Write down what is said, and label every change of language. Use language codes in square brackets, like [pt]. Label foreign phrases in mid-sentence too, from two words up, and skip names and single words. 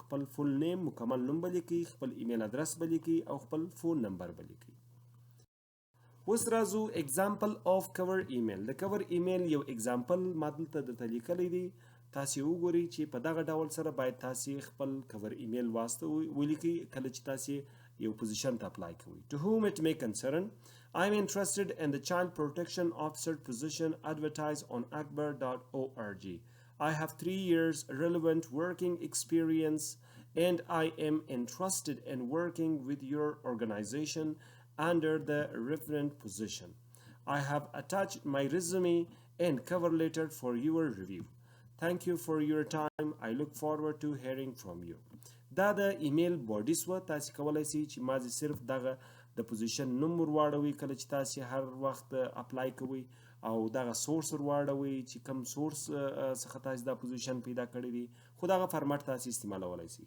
[ps] خپل [en] full name [ps] مکمل نوم به لیکئ، خپل [en] email address [ps] به لیکئ او خپل [en] phone number [ps] به لیکئ. اوس راځو [en] example of cover email. [ps] د [en] cover email [ps] یو اگزامپل ما دلته درته لیکلی دی. تاسو وګورئ چې په دغه ډول سره باید تاسو خپل [en] cover email [ps] واسطه ولیکئ کله چې تاسو یو پوزیشن ته اپلای کوئ. [en] To whom it may concern, I'm interested in the child protection officer position advertised on akbar.org. I have 3 years relevant working experience and I am interested in working with your organization under the referent position. I have attached my resume and cover letter for your review. Thank you for your time. I look forward to hearing from you. [ps] دا د [en] email body [ps] سوه. تاسو کولی شئ چې مازې صرف دغه د پوزیشن نوم ورواړوئ کله چې تاسو هر وخت اپلای کوئ او دغه سورس ورواړوئ چې کوم سورس څخه تاسو دا پوزیشن پیدا کړی دی، خو دغه فارمټ تاسو استعمالولی شئ.